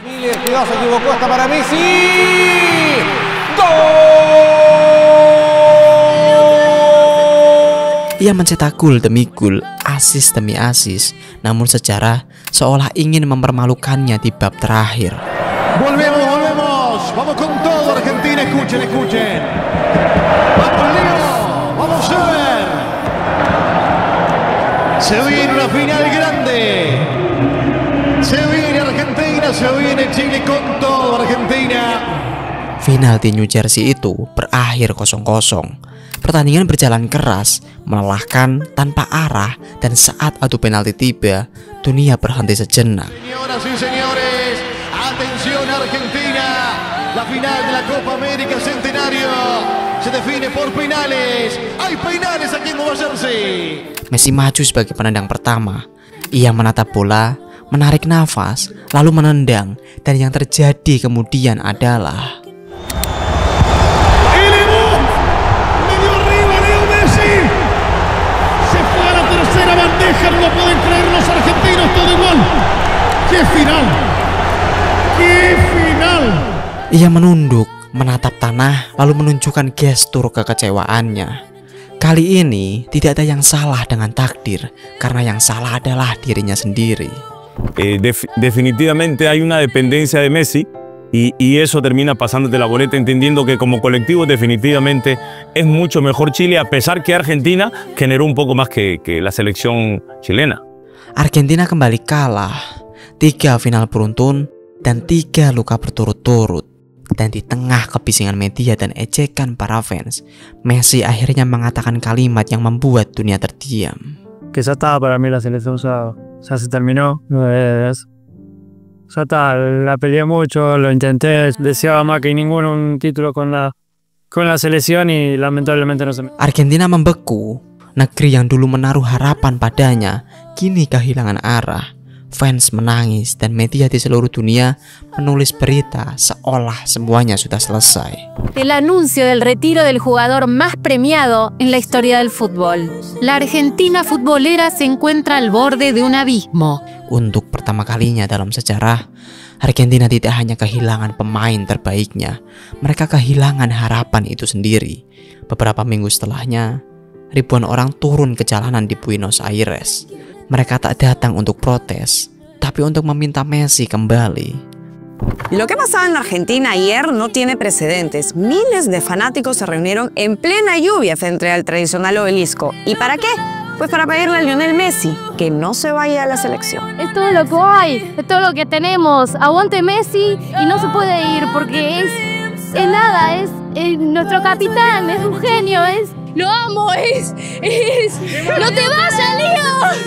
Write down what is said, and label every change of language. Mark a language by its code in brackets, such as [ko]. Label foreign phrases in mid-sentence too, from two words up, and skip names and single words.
[id] Ia mencetak gol demi gol, asis demi asis, namun sejarah seolah ingin mempermalukannya di bab terakhir. [es] Volvemos, vamos con todo Argentina, escuchen. Vamos Leo, vamos a ver. Se viene una final grande. Se viene Argentina, se viene Chile con todo Argentina. [id] Final di New Jersey itu berakhir 0-0. Pertandingan berjalan keras, melelahkan, tanpa arah, dan saat adu penalti tiba, dunia berhenti sejenak. [es] Señoras y señores, atención Argentina, la final de la Copa América Centenario se define por penales. Hay penales aquí en Nueva Jersey. [id] Messi maju sebagai penendang pertama. Ia menatap bola, menarik nafas, lalu menendang, dan yang terjadi kemudian adalah [es] no pueden creer los argentinos, todo igual. ¡Qué final! ¡Qué final! [id] Ia menunduk, menatap tanah, lalu menunjukkan gestur kekecewaannya. Kali ini tidak ada yang salah dengan takdir, karena yang salah adalah dirinya sendiri. [es] Definitivamente hay una dependencia de Messi y eso termina pasándote la boleta, entendiendo que como colectivo definitivamente es mucho mejor Chile, a pesar que Argentina generó un poco más que la selección chilena. [id] Argentina kembali kalah, 3 final beruntun dan 3 luka berturut-turut. Dan di tengah kebisingan media dan ejekan para fans, Messi akhirnya mengatakan kalimat yang membuat dunia terdiam. [es] Que ya estaba para mí la selección, ya se terminó. Ya está, la peleé mucho, lo intenté, deseaba más que ninguno un título con la selección y lamentablemente no se me... [id] Argentina membeku, negeri yang dulu menaruh harapan padanya, kini kehilangan arah. Fans menangis dan media di seluruh dunia menulis berita seolah semuanya sudah selesai. [es] El anuncio del retiro del jugador más premiado en la historia del fútbol. La Argentina futbolera se encuentra al borde de un abismo. [id] Untuk pertama kalinya dalam sejarah, Argentina tidak hanya kehilangan pemain terbaiknya, mereka kehilangan harapan itu sendiri. Beberapa minggu setelahnya, ribuan orang turun ke jalanan di Buenos Aires. Mereka tak datang untuk protes, tapi untuk meminta Messi kembali. [es] Lo que pasaba en la Argentina ayer no tiene precedentes. Miles de fanáticos se reunieron en plena lluvia frente al tradicional obelisco. ¿Y para qué? Pues para pedirle a Lionel Messi que no se vaya a la selección. Es todo lo que hay, es todo lo que tenemos. Aguante Messi y no se puede ir porque es nada, es nuestro capitán, es un genio, lo amo, ¡no te vayas, Leo!